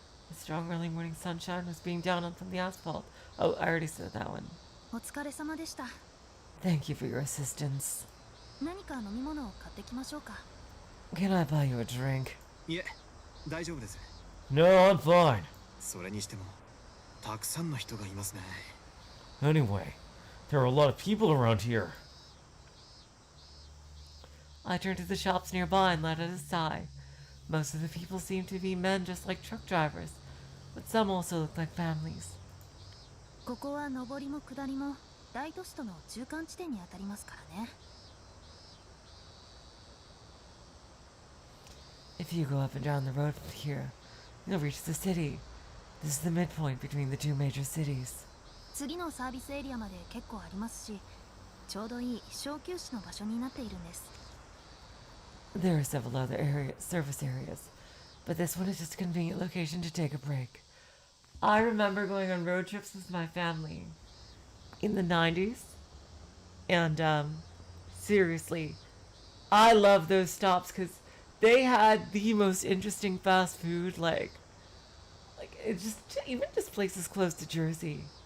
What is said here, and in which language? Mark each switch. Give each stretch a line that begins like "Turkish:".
English: The strong early morning sunshine was beating down on the asphalt. Oh, I already said that one.
Japanese: お疲れ様でした
English: Thank you for your assistance.
Japanese: 何か飲み物を買ってきましょうか
English: Can I buy you a drink?
Japanese: いえ、大丈夫です。
English: No, I'm fine.
Japanese: それにしても、たくさんの人がいますね。
English: Anyway, there are a lot of people around here. I turned to the shops nearby and let out a sigh. Most of the people seemed to be men just like truck drivers, but some also looked like families.
Japanese: ここは上りも下りも大都市との中間地点に当たりますからね
English: If you go up and down the road from here, you'll reach the city. This is the midpoint between the two major cities.
Japanese: 次のサービスエリアまで結構ありますしちょうどいい小休止の場所になっているんです
English: There are several other service areas, but this one is just a convenient location to take a break. I remember going on road trips with my family in the 90s, and seriously, I love those stops because they had the most interesting fast food, like it just even just places close to Jersey.